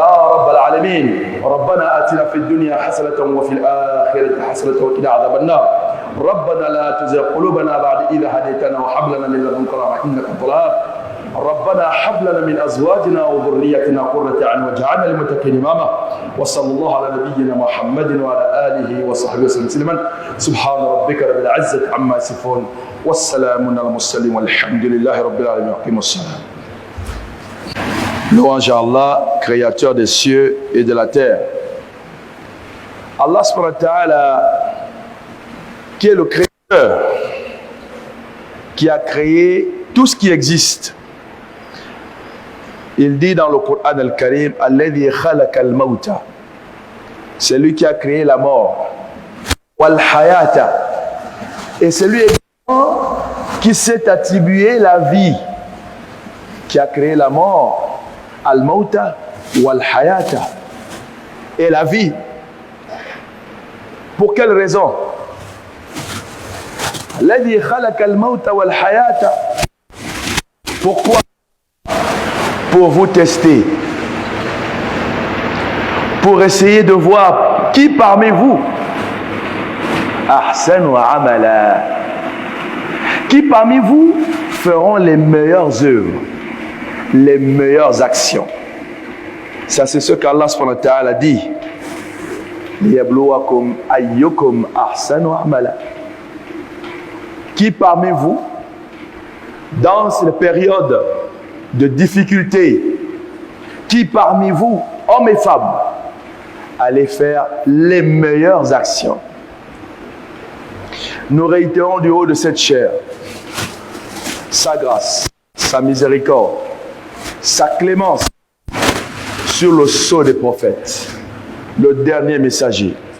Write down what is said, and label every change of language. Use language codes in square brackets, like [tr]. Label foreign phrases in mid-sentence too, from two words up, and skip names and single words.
[ar] رب العالمين ربنا آتنا في الدنيا حسنة وفي الآخرة حسنة وقنا عذاب النار ربنا لا تزغ قلوبنا بعد إذ هديتنا وهب لنا من لدنك رحمة إنك أنت الوهاب ربنا هب لنا من أزواجنا وذريتنا قرة أعين واجعلنا للمتقين إماما وصلى الله على نبينا محمد وعلى آله وصحبه وسلم سبحان ربك رب العزة عما يصفون والسلام على المرسلين والحمد لله رب العالمين وأقيموا الصلاة. [fr] Louange à Allah, créateur des cieux et de la terre. Allah [ar] سبحانه وتعالى, [fr] qui est le créateur, qui a créé tout ce qui existe. Il dit dans le Coran al-Karim, [ar] الذي خلق الموت. [fr] C'est lui qui a créé la mort. [ar] والحياة. [fr] Et c'est lui qui s'est attribué la vie, qui a créé la mort. [ar] الموت والحياة. [fr] Et la vie. Pour quelle raison? [ar] الذي خلق الموت والحياة. [fr] Pourquoi? Pour vous tester. Pour essayer de voir qui parmi vous [ar] أحسن عملا. [fr] Qui parmi vous feront les meilleures œuvres, les meilleures actions. Ça, c'est ce qu'Allah [ar] سبحانه وتعالى [fr] dit. [ar] ليبلوكم أيكم أحسن عملا. [fr] Qui parmi vous, dans ces périodes de difficulté, qui parmi vous, hommes et femmes, allez faire les meilleures actions. Nous réitérons du haut de cette chair sa grâce, sa miséricorde, sa clémence sur le sceau des prophètes, le dernier messager.